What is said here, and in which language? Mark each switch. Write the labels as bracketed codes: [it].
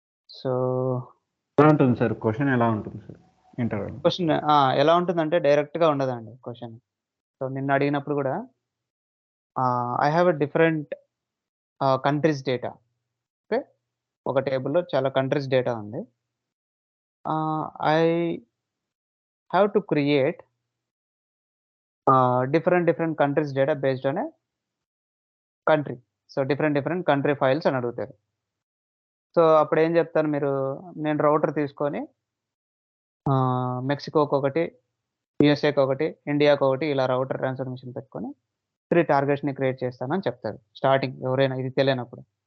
[te] So ఎలా ఉంటుంది sir question, ఎలా ఉంటుంది సార్ ఇంటర్వ్యూలో? క్వశ్చన్ ఎలా ఉంటుందంటే డైరెక్ట్‌గా ఉండదండి క్వశ్చన్. సో నిన్న అడిగినప్పుడు కూడా [en] I have a different countries data. [te] Okay. ఒక టేబుల్‌లో చాలా కంట్రీస్ డేటా ఉంది. [en] I have to create different countries data based on a country. [te] So different country files అని అడుగుతారు. సో అప్పుడు ఏం చెప్తాను, నేను రౌటర్ తీసుకొని మెక్సికోకి ఒకటి, యూఎస్ఏకి ఒకటి, ఇండియాకి ఒకటి ఇలా రౌటర్ ట్రాన్స్ఫర్మేషన్ పెట్టుకొని 3 టార్గెట్స్‌ని క్రియేట్ చేస్తానని చెప్తారు స్టార్టింగ్ ఎవరైనా ఇది తెలియనప్పుడు.